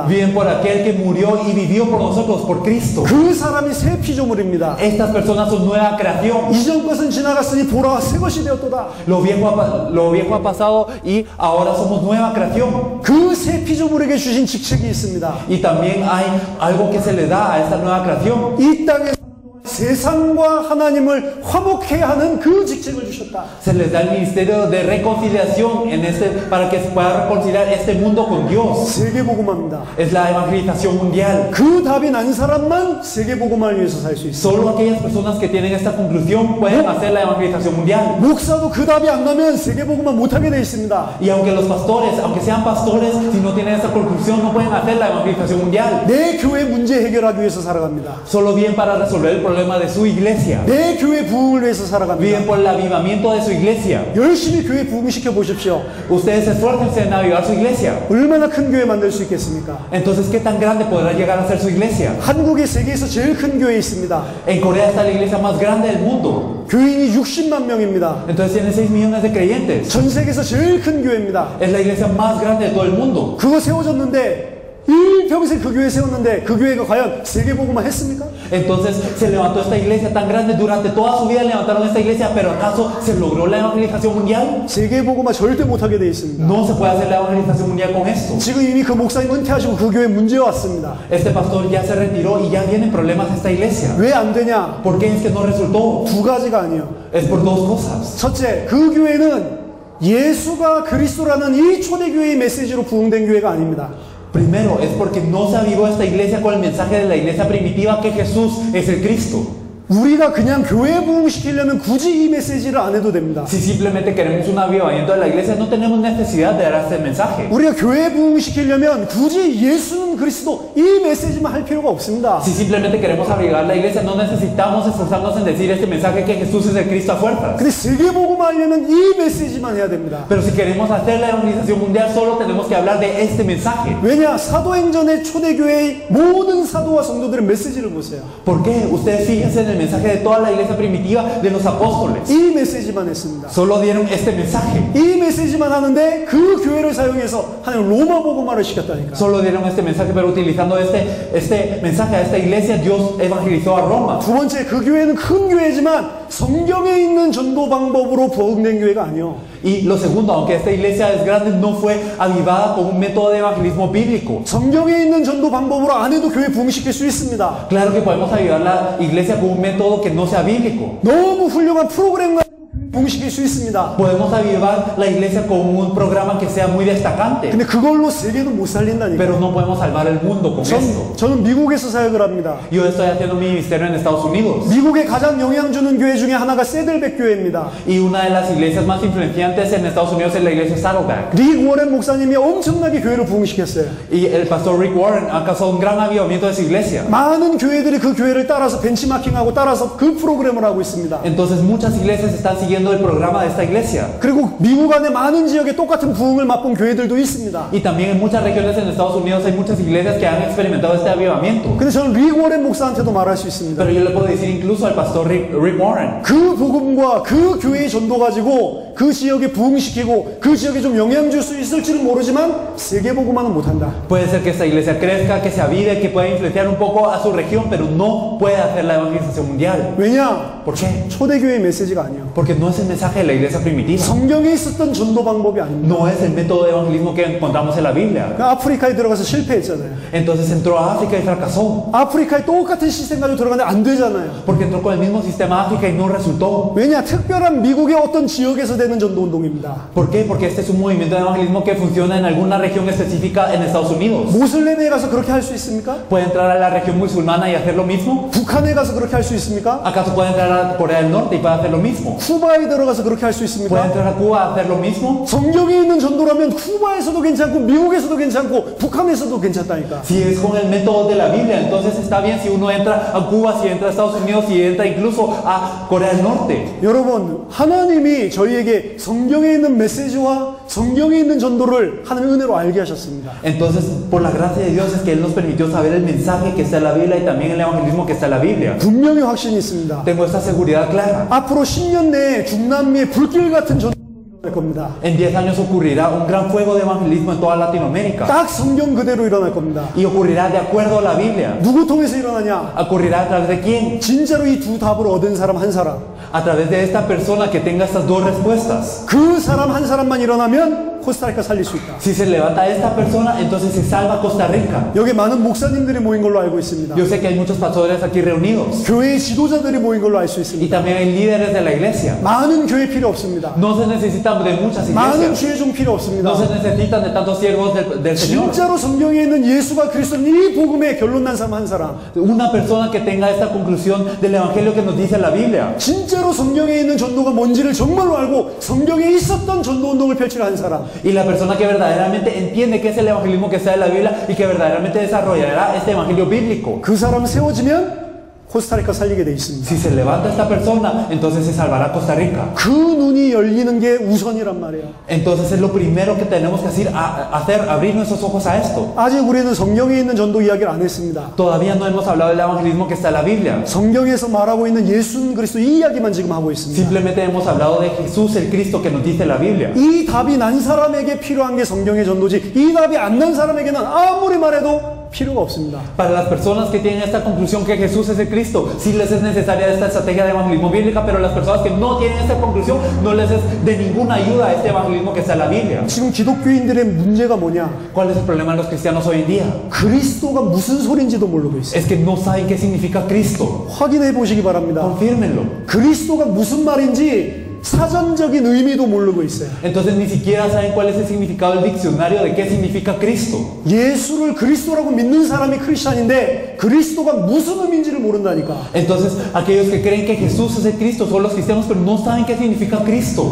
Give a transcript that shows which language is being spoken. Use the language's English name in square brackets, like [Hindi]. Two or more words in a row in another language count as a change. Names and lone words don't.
[Spanish] Viven por aquel que murió y vivió por nosotros, por Cristo. [Korean] 그 사람이 새 피조물입니다. [Spanish] Estas personas son nueva creación. [Korean] 이전 것은 지나갔으니 보라 새 것이 되었도다. [Spanish] Lo viejo ha pasado y ahora somos nueva creación. [Korean] 그 새 피조물에게 주신 직책이 있습니다. [Spanish] Y también hay algo que se le da a esta nueva creación. [Korean] 이 땅에 세상과 하나님을 화목케 하는 그 직책을 주셨다. [Spanish] Se les da el ministerio de reconciliación para que se pueda reconciliar este mundo con Dios. [Korean] 세계복음화입니다. [Spanish] Es la evangelización mundial. [Korean] 그 답이 난 사람만 세계복음화를 위해서 살 수 있어요. [Spanish] Solo aquellas personas que tienen esta conclusión pueden hacer la evangelización mundial. [Korean] 목사도 그 답이 안 나면 세계복음화 못하게 돼 있습니다. [Spanish] Y aunque los pastores, aunque sean pastores, si no tienen esta conclusión no pueden hacer la evangelización mundial. [Korean] 내 교회 문제 해결하기 위해서 살아갑니다. [Spanish] Solo viven para resolver el problema de su iglesia. [Korean] 내 교회 부흥을 위해서 살아갑니다. [Spanish] Viven por el avivamiento de su iglesia. [Korean] 열심히 교회 부흥시켜 보십시오. [Spanish] Ustedes esfuércense en avivar su iglesia. [Korean] 얼마나 큰 교회 만들 수 있겠습니까? [Spanish] Entonces, ¿qué tan grande podrá llegar a ser su iglesia? [Korean] 한국이 세계에서 제일 큰 교회 있습니다. [Spanish] En Corea está la iglesia más grande del mundo. [Korean] 교인이 60만 명입니다. [Spanish] Entonces tiene 6 millones de creyentes. [Korean] 전 세계에서 제일 큰 교회입니다. [Spanish] Es la iglesia más grande de todo el mundo. [Korean] 그거 세워졌는데 일평생 그 교회 세웠는데 그 교회가 과연 세계복음화 했습니까? [Spanish] Entonces se levantó esta iglesia tan grande durante toda su vida levantaron esta iglesia, pero ¿acaso se logró la evangelización mundial? [Korean] 세계복음화 절대 못하게 돼 있습니다. [Spanish] No se puede hacer la evangelización mundial con esto. [Korean] 지금 이미 그 목사님 은퇴하시고 그 교회 문제 왔습니다. [Spanish] Este pastor ya se retiró y ya vienen problemas de esta iglesia. [Korean] 왜 안 되냐? [Spanish] ¿Por qué es que no resultó? [Korean] 두 가지가 아니에요. [Spanish] Es por dos cosas. [Korean] 첫째, 그 교회는 예수가 그리스도라는 이 초대교회의 메시지로 부흥된 교회가 아닙니다. [Spanish] Primero, es porque no se avivó esta iglesia con el mensaje de la iglesia primitiva que Jesús es el Cristo. [Korean] 우리가 그냥 교회 부흥시키려면 굳이 이 메시지를 안 해도 됩니다. [Spanish] Si simplemente queremos un avivamiento de la iglesia, no tenemos necesidad de dar este mensaje. [Korean] 우리가 교회 부흥시키려면 굳이 예수는 그리스도 이 메시지만 할 필요가 없습니다. [Spanish] Si simplemente queremos avivar la iglesia, no necesitamos esforzarnos en decir este mensaje que Jesús es el Cristo a fuerzas. [Korean] 근데 세계복음화 하려면 이 메시지만 해야 됩니다. [Spanish] Pero si queremos hacer la evangelización mundial, solo tenemos que hablar de este mensaje. [Korean] 왜냐? 사도행전의 초대교회의 모든 사도와 성도들의 메시지를 보세요. [Spanish] ¿Por qué? Ustedes fíjense en el mensaje de toda la iglesia primitiva de los apóstoles. [Korean] 이 메시지만 했습니다. [Spanish] Solo dieron este mensaje. [Korean] 이 메시지만 하는데 그 교회를 사용해서 하나님 로마 복음화를 시켰다니까. [Spanish] Solo dieron este mensaje, pero utilizando este mensaje a esta iglesia, Dios evangelizó a Roma. [Korean] 두 번째, 그 교회는 큰 교회지만 성경에 있는 전도 방법으로 부흥된 교회가 아니요. [Spanish] Y lo segundo, aunque esta iglesia es grande, no fue avivada con un método de evangelismo bíblico. [Korean] 성경에 있는 전도 방법으로 안 해도 교회 부흥시킬 수 있습니다. [Spanish] Claro que podemos avivar la iglesia con un método que no sea bíblico. [Korean] 너무 훌륭한 프로그램과 부흥시킬 수 있습니다. [Spanish] Podemos avivar la iglesia con un programa que sea muy destacante. [Korean] 근데 그걸로 세계도 못 살린다니까. [Spanish] Pero no podemos salvar el mundo con esto. [Korean] 저는 미국에서 사역을 합니다. [Spanish] Yo estoy haciendo mi ministerio en Estados Unidos. [Korean] 미국에 가장 영향 주는 교회 중에 하나가 세들백 교회입니다. [Spanish] Y una de las iglesias más influyentes en Estados Unidos es la iglesia Saddleback. [Korean] 릭 워렌 목사님이 엄청나게 교회를 부흥시켰어요. [Spanish] Y el pastor Rick Warren ha causado un gran avivamiento de su iglesia. [Korean] 많은 교회들이 그 교회를 따라서 벤치마킹하고 따라서 그 프로그램을 하고 있습니다. [Spanish] Entonces muchas iglesias están siguiendo el programa de esta iglesia. [Korean] 그리고 미국 안에 많은 지역에 똑같은 부흥을 맛본 교회들도 있습니다. [Spanish] Y también en muchas regiones en Estados Unidos hay muchas iglesias que han experimentado este avivamiento. [Korean] 근데 저는 릭 워렌 목사한테도 말할 수 있습니다. [Spanish] Pero yo le puedo decir incluso al pastor Rick Warren. [Korean] 그 복음과 그 교회의 전도 가지고 그 지역에 부흥시키고 그 지역에 좀 영향 줄 수 있을지는 모르지만 세계 복음화는 못한다. [Spanish] Puede ser que esta iglesia crezca, que se avive, que pueda influenciar un poco a su región, pero no puede hacer la evangelización mundial. [Korean] 왜냐? [Spanish] ¿Por qué? [Korean] 초대교회 메시지가 아니에요. [Spanish] Porque no es el mensaje de la iglesia primitiva. [Korean] 성경에 있었던 전도 방법이 아닙니다. [Spanish] No es el método de evangelismo que encontramos en la Biblia. [Korean] 아프리카에 들어가서 실패했잖아요. [Spanish] Entonces entró a África y fracasó. [Korean] 아프리카에 똑같은 시스템 가지고 들어갔는데 안 되잖아요. [Spanish] Porque entró con el mismo sistema a África y no resultó. [Korean] 왜냐? 특별한 미국의 어떤 지역에서 된 되는 전도 운동입니다. [Spanish] ¿Por qué? Porque este es un movimiento de evangelismo que funciona en alguna región específica en Estados Unidos. [Korean] 모슬렘에 가서 그렇게 할 수 있습니까? [Spanish] ¿Puede entrar a la región musulmana y hacer lo mismo? [Korean] 북한에 가서 그렇게 할 수 있습니까? [Spanish] ¿Acaso puede entrar a Corea del Norte y puede hacer lo mismo? [Korean] 쿠바에 들어가서 그렇게 할 수 [Spanish] ¿Puede [Korean] 있습니까? [Spanish] entrar a Cuba a hacer lo mismo? [Korean] 성경에 있는 전도라면 쿠바에서도 괜찮고 미국에서도 괜찮고 북한에서도 괜찮다니까. [Spanish] Si es con el método de la Biblia, entonces está bien si uno entra a Cuba, si entra a Estados Unidos, si entra incluso a Corea del Norte. [Korean] 여러분, 하나님이 저희에게 성경에 있는 메시지와 성경에 있는 전도를 하나님의 은혜로 알게 하셨습니다. [Spanish] Entonces, por la gracia de Dios es que Él nos permitió saber el mensaje que está en la Biblia y también el evangelismo que está en la Biblia. [Korean] 분명히 확신이 있습니다. [Spanish] Tengo esta seguridad clara. [Korean] 앞으로 10년 내에 중남미의 불길 같은 전도가 일어날 겁니다. [Spanish] En 10 años ocurrirá un gran fuego de evangelismo en toda Latinoamérica. [Korean] 딱 성경 그대로 일어날 겁니다. [Spanish] Y ocurrirá de acuerdo a la Biblia. [Korean] 누구 통해서 일어나냐? [Spanish] ¿Ocurrirá a través de quién? [Korean] 진짜로 이 두 답을 얻은 사람 한 사람. [Spanish] A través de esta persona que tenga estas dos respuestas. [Korean] 그 사람 한 사람만 일어나면 코스타리카 살릴 수 있다. [Spanish] Si se levanta esta persona, entonces se salva Costa Rica. [Korean] 여기 많은 목사님들이 모인 걸로 알고 있습니다. [Spanish] Yo sé que hay muchos pastores aquí reunidos. [Korean] 교회의 지도자들이 모인 걸로 알 수 있습니다. [Spanish] Y también hay líderes de la iglesia. [Korean] 많은 교회 필요 없습니다. [Spanish] No se necesitan de muchas [Korean] 많은 [Spanish] iglesias. [Korean] 주의 종 필요 없습니다. [Spanish] No se necesitan de tantos siervos del Señor. [Korean] 진짜로 성경에 있는 예수가 그리스도는 이 복음에 결론 난 사람 한 사람. [Spanish] Una persona que tenga esta conclusión del evangelio que nos dice la Biblia. [Korean] 진짜로 성경에 있는 전도가 뭔지를 정말로 알고 성경에 있었던 전도 운동을 펼치려 한 사람. [Spanish] Y la persona que verdaderamente entiende qué es el evangelismo que está en la Biblia y que verdaderamente desarrollará este evangelio bíblico. [Korean] 그 사람 세워지면 코스타리카 살리게 돼 있습니다. [Spanish] Si se levanta esta persona, entonces se salvará Costa Rica. [Korean] 그 눈이 열리는 게 우선이란 말이에요. [Spanish] Entonces es lo primero que tenemos que hacer, abrir nuestros ojos a esto. [Korean] 아직 우리는 성경에 있는 전도 이야기를 안 했습니다. [Spanish] Todavía no hemos hablado del evangelismo que está en la Biblia. [Korean] 성경에서 말하고 있는 예수 그리스도 이 이야기만 지금 하고 있습니다. [Spanish] Simplemente hemos hablado de Jesús, el Cristo que nos dice la Biblia. [Korean] 이 답이 난 사람에게 필요한 게 성경의 전도지 이 답이 안 난 사람에게는 아무리 말해도 필요가 없습니다. [Spanish] Para las personas que tienen esta conclusión que Jesús es el Cristo, sí les es necesaria esta estrategia de evangelismo bíblica, pero las personas que no tienen esta conclusión no les es de ninguna ayuda a este evangelismo que está en la Biblia. [Korean] 지금 기독교인들의 문제가 뭐냐? [Spanish] ¿Cuál es el problema de los cristianos hoy en día? [Korean] 그리스도가 무슨 소린지도 모르고 있어요. [Spanish] Es que no saben qué significa Cristo. [Korean] 확인해 보시기 바랍니다. [Spanish] Confírmenlo. [Korean] 그리스도가 무슨 말인지 사전적인 의미도 모르고 있어요. [Spanish] Entonces ni siquiera saben cuál es el significado del diccionario de qué significa Cristo. [Korean] 예수를 그리스도라고 믿는 사람이 크리스찬인데 그리스도가 무슨 의미인지를 모른다니까. [Spanish] Entonces aquellos que creen que Jesús es el Cristo son los cristianos, pero no saben qué significa Cristo.